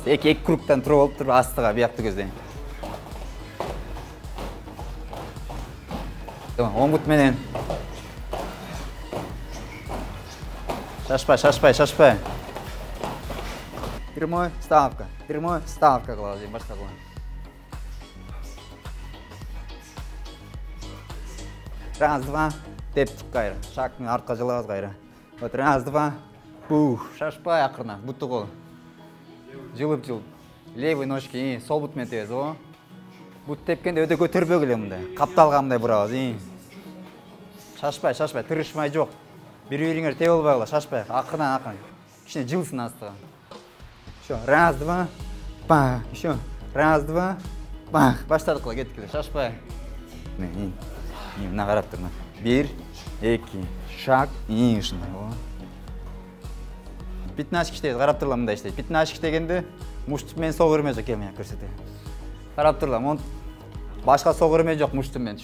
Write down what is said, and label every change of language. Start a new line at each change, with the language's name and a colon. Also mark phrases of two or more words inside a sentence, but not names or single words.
Kyrgyz: 2 кругтан туруп алып туруп астыга биякты көздөйм. Оң бут менен. Шашпай.
Russian: Прямой ставка
Kyrgyz: кылабыз, башка кылам.
Russian: Раз, два,
Kyrgyz: тептик кайра. Шаг менен артка жылабыз кайра.
Russian: Вот раз, два. Бух,
Kyrgyz: шашпай акырына, бутту кол. Жылып.
Russian: Левый ножки,
Kyrgyz: сол бут менен тебиз, о. Бут тепкенде өтө көтөрбөгүлө мындай. Капталгандай бурабыз, Шашпай, тырышмай жок. Бири-бириңер теп болбой кала, шашпай. Акырынан. Кичине жылсын астыга.
Russian: Еще раз, два, бах. Еще раз, два, бах.
Kyrgyz: Баштадык кыла, кеткиле, шашпай. Мына карап тур. 1, 2, шаг, ушундай. Пятнашки иштейбиз, карап турлар мындай иштейт. Пятнашки иштегенде муштум менен согур эме жок, келме көрсөтөйүн. Карап турлар, башка согур эме жок муштум менен.